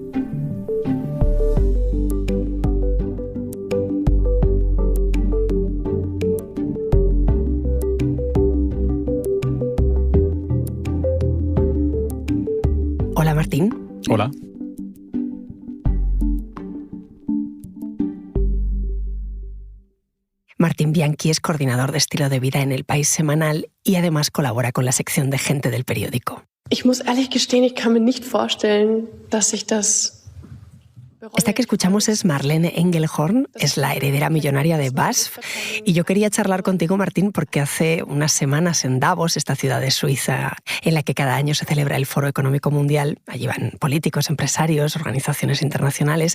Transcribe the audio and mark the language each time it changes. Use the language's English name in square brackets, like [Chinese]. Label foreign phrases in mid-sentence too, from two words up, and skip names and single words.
[Spanish] Hola, Martín. Hola. Martín Bianchi es coordinador de estilo de vida en El País semanal y además colabora con la sección de Gente del periódico. [German] Ich muss ehrlich gestehen, ich kann mir nicht vorstellen, dass ich das... [Spanish] Esta que escuchamos es Marlene Engelhorn, es la heredera millonaria de BASF. Y yo quería charlar contigo, Martín, porque hace unas semanas en Davos, esta ciudad de Suiza, en la que cada año se celebra el Foro Económico Mundial, allí van políticos, empresarios, organizaciones internacionales.